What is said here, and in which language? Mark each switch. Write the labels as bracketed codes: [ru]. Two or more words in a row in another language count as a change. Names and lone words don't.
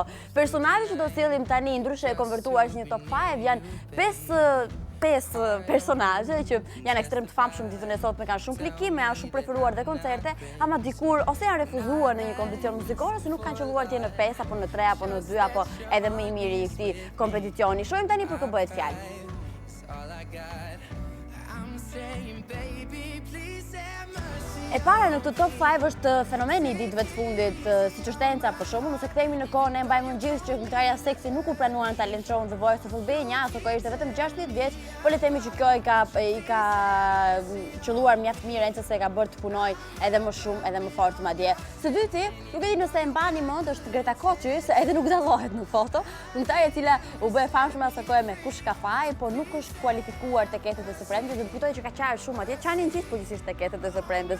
[sq] Personazhet që do sillim tani ndryshe e konvertuar në një top 5 janë 5 personazhe që janë ekstrem të famshëm ditën e sotme, kanë shumë klikime, janë shumë preferuar dhe koncerte, ama dikur ose janë refuzuar në një kompeticion muzikor ose nuk kanë qelluar të jenë në 5 apo në 3 apo në 2 apo edhe më i miri i këtij kompeticioni. Shohim tani për kë bëhet fjalë. E para në këtë top 5 është fenomeni i ditëve të fundit, siç është Enca për shembull, nëse kthehemi në kohën e mbajmë gjithë që këngëtarja seksi nuk u pranuan në talent show-n The Voice of Albania, ato kohë ishte vetëm 16 vjeç, por le të themi që kjo i ka qelluar mjaft mirë Enca se ka bërë të punoj edhe më shumë edhe më fort madje. Së dyti, nuk e di nëse e mbani mend, është Greta se edhe nuk dallohet në foto, këngëtarja e cila u bë e famshme asaj kohe me kush ka faj, por nuk është kualifikuar tek Ketët e së premtes, dhe kujtoj që ka qarë shumë atje, çanin gjithë përgjithsisht tek Ketët e së premtes.